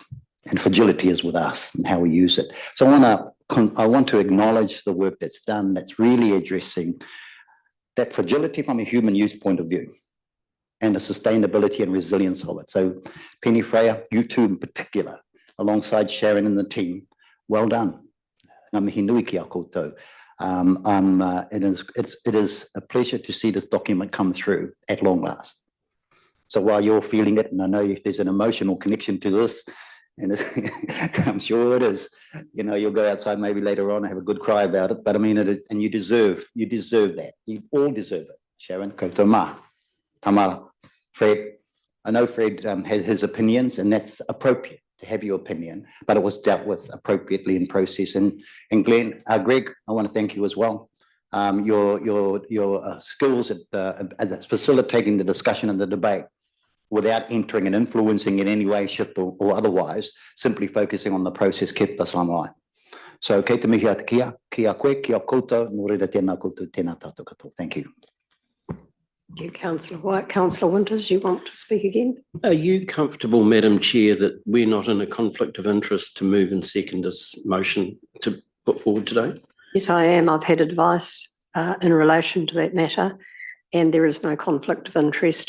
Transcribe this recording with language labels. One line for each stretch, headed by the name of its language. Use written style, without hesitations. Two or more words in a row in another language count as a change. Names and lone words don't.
English: And fragility is with us and how we use it. So I want to acknowledge the work that's done that's really addressing that fragility from a human use point of view and the sustainability and resilience of it. So Penny Freya, you two in particular, alongside Sharon and the team, well done.
Māori: Ngā mihi nui ki a koutou.
English: It is a pleasure to see this document come through at long last. So while you're feeling it, and I know if there's an emotional connection to this, and I'm sure it is, you know, you'll go outside maybe later on and have a good cry about it, but I mean, and you deserve that. You all deserve it. Sharon,
Māori: koutou mā,
English: Tamara, Fred. I know Fred has his opinions, and that's appropriate to have your opinion, but it was dealt with appropriately in process. And Glenn, Greg, I want to thank you as well. Your skills at facilitating the discussion and the debate without entering and influencing in any way, shift or otherwise, simply focusing on the process kept us online.
Māori: So kei te mihi ata kia koe, kia koutou, nō reira tēnā koutou, tēnā tātou katoa.
English: Thank you. Thank you, Councillor White. Councillor Winters, you want to speak again? Are you comfortable, Madam Chair, that we're not in a conflict of interest to move and second this motion to put forward today? Yes, I am. I've had advice in relation to that matter, and there is no conflict of interest.